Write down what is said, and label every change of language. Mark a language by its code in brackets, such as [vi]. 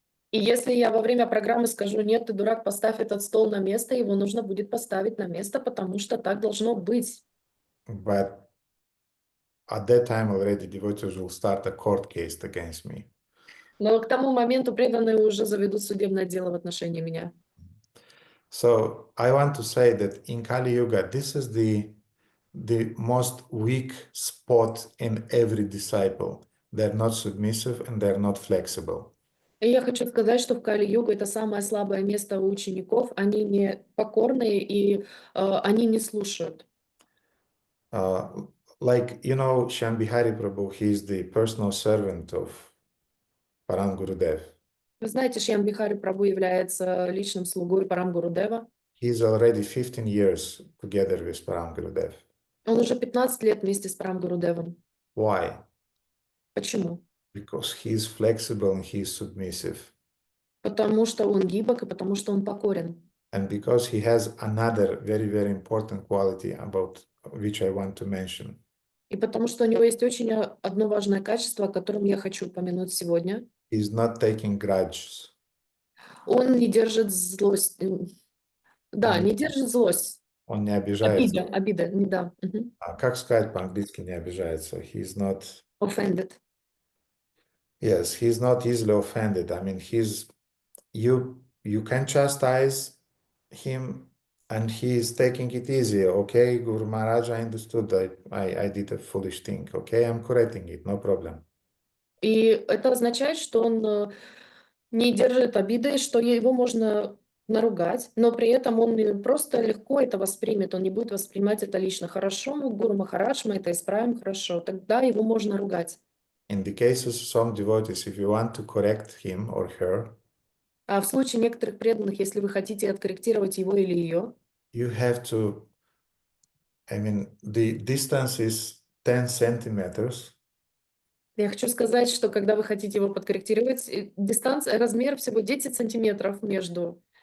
[ru] И если я во время программы скажу, нет, ты дурак, поставь этот стол на место, его нужно будет поставить на место, потому что так должно быть. [en] But at that time already devotees will start a court case against me. [ru] Но к тому моменту преданные уже заведут судебное дело в отношении меня. [en] So I want to say that in Kali Yuga, this is the most weak spot in every disciple. They're not submissive and they're not flexible. [ru] И я хочу сказать, что в Кали-югу это самое слабое место у учеников. Они не покорные и они не слушают. [en] Like, you know, Shambhihari Prabhu, he is the personal servant of Param Gurudev. [ru] Вы знаете, Шьям Бихари Прабху является личным слугой Парам Гурудева. [en] He is already 15 years together with Param Gurudev. [ru] Он уже 15 лет вместе с Парам Гурудевом. [en] Why? [ru] Почему? [en] Because he is flexible and he is submissive. [ru] Потому что он гибок и потому что он покорен. [en] And because he has another very, very important quality about which I want to mention. [ru] И потому что у него есть очень одно важное качество, о котором я хочу упомянуть сегодня. He's not taking grudges. Он не держит злость. Да, не держит злость. Он не обижается. Обида, да. А как сказать по-английски не обижается? [en] He's not... Offended. Yes, he's not easily offended. I mean, you can chastise him and he is taking it easy. Okay, Guru Maharaj, I understood that I did a foolish thing. Okay, I'm correcting it, no problem. [ru] И это означает, что он не держит обиды, что его можно наругать, но при этом он просто легко это воспримет, он не будет воспринимать это лично. Хорошо, Гуру Махарадж, мы это исправим, хорошо, тогда его можно ругать. [en] In the cases of some devotees, if you want to correct him or her, [ru] А в случае некоторых преданных, если вы хотите откорректировать его или ее, [en] you have to, I mean, the distance is 10 centimeters. [ru] я хочу сказать, что когда вы хотите его подкорректировать, дистанция, размер всего 10 сантиметров между.